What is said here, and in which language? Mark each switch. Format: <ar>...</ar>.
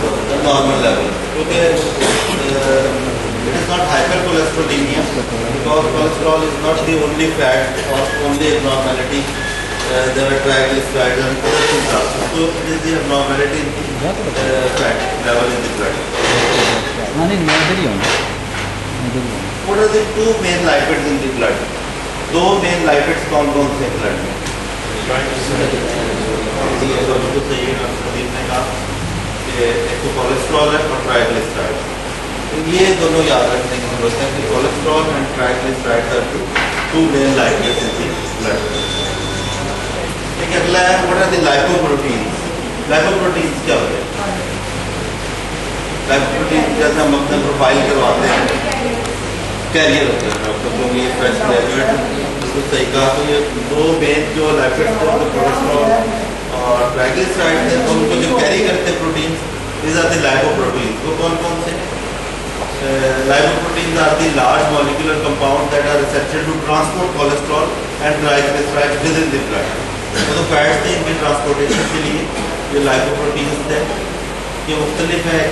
<en>The normal level. Okay, it is not hypercholesterolemia, because cholesterol is not the only fat or only abnormality. There are triglycerides and other things also. So it is the abnormality in the fat level in the blood. What are the two main lipids in the blood?</en> <hi>दो main lipids कौन कौन से blood में? तो सही है, प्रदीप ने कहा कि एक तो कोलेस्ट्रॉल है और ट्राइग्लिसराइड.</hi> <en>ये दोनों याद रखने की जरूरत है कि cholesterol and triglyceride are two main lipids in the blood. एक अगला है what are the lipoproteins?</en> <hi>Lipoproteins क्या होते हैं? Lipoproteins जैसे हम अपना प्रोफाइल करवाते हैं, कैरियर होते हैं. डॉक्टर को ये फ्रेश ग्रेजुएट बिल्कुल सही कहा. तो ये दो मेन जो lipids थे, कोलेस्ट्रॉल और ट्राइग्लिसराइड थे, तो उनको जो कैरी करते हैं protein, these are the lipoproteins. वो कौन कौन से?</hi> <en>Lipoproteins are the large molecular compounds that are essential to transport cholesterol and triglycerides within the blood.</en> <hi>तो फैट्स थे इनके ट्रांसपोर्टेशन के लिए ये लाइपोप्रोटीन्स थे. ये मुख्तलिफ है.</hi>